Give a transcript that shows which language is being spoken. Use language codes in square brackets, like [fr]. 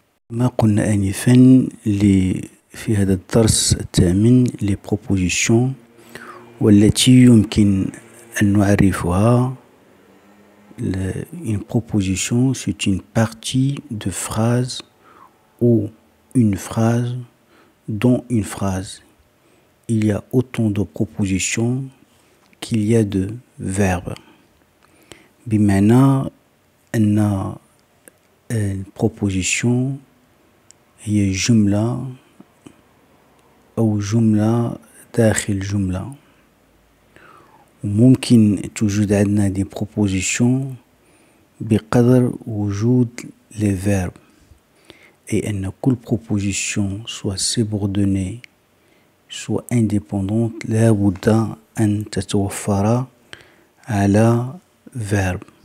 [ar] ما قلنا آنفا في هذا الدرس الثامن les propositions، والتي يمكن أن نعرفها. [fr] Une proposition, c'est une partie de phrase ou une phrase dans une phrase. Il y a autant de propositions qu'il y a de verbes. [ar] بمعنى أن الproposition هي جملة أو جملة داخل جملة. وممكن توجد عندنا دي propositions بقدر وجود les verbes، أي أن كل proposition [fr] soit subordonnée soit indépendante [ar] لابد أن تتوفر على verbe.